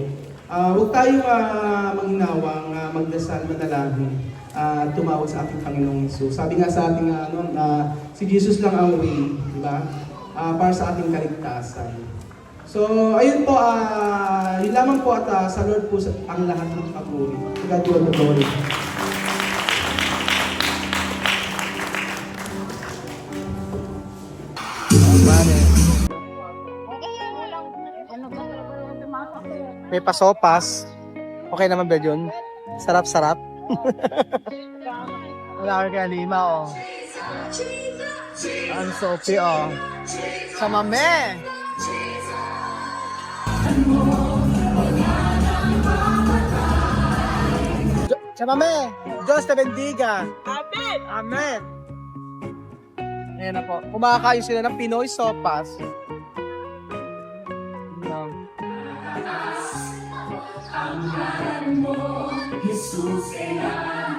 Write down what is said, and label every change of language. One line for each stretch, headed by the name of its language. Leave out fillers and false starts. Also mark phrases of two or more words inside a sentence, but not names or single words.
Filipino: Huwag tayong manginawang magdasal, manalangin, tumawag sa ating Panginoong Hesus. Sabi nga sa ating si Jesus lang ang way, di ba? Para sa ating kaligtasan. So, ayun po, yun lamang po at sa Lord po ang lahat ng papuri.
English: God be all the glory.
Filipino: May pasopas. Okay naman ba yun? Sarap-sarap. Wala ka kaya lima, oh. Ang sopi, oh. Sa mame! Sa mame!
Spanish: Diyos te bendiga!
Filipino: Amen. Amen! Ayan na po. Kumakain sila ng Pinoy sopas. Jesus,